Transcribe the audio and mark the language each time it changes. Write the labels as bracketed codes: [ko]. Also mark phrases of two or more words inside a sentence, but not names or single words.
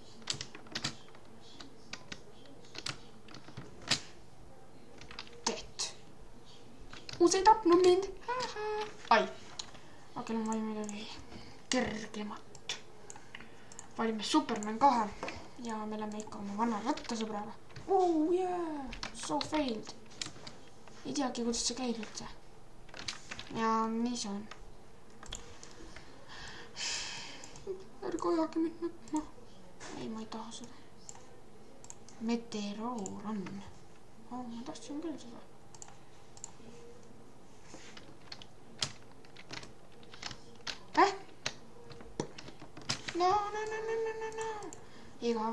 [et] Teet. Uus ei tapnud mind. Ai. Aga on vaja midagi kergemat. Valime Superman 2 ja me oleme ikka oma vana rattasõbraga. [en] Oh yeah, so failed. [et] Ei teagi, kuidas see käib üldse. Ja nii see on. Ärge ajage mind nutma. Ei, ma ei taha seda. Meteoroon. Oh, ma tahtsin küll seda. No. Igav.